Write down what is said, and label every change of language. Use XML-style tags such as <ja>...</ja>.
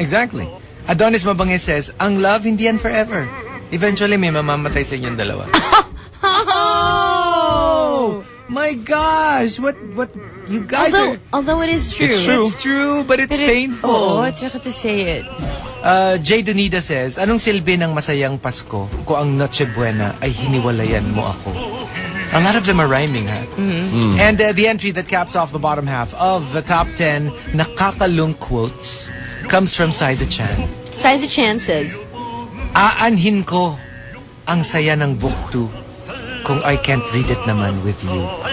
<en>Exactly. Adonis Mabangis says,</en> <tl>"Ang love hindi yan forever. Eventually may mamamatay sa inyong dalawa." Oh!</tl> <en>My gosh! What you guys Although it is true. It's true, but it's painful.</en> <tl>Oh, tsaka</tl> <en>to say it.</en> <tl>Jay Dunida says, "Anong silbi ng masayang Pasko kung ang Noche Buena ay hiniwalayan mo ako?"</tl> <en>A lot of them are rhyming, huh? Mm-hmm. And the entry that caps off the bottom half of the top 10 Nakakalung quotes comes from Siza Chan. Siza Chan says,</en> <tl>"Aanhin ko ang saya ng buktu kung</tl> <en>I can't read it</en> <tl>naman</tl> <en>with you."</en>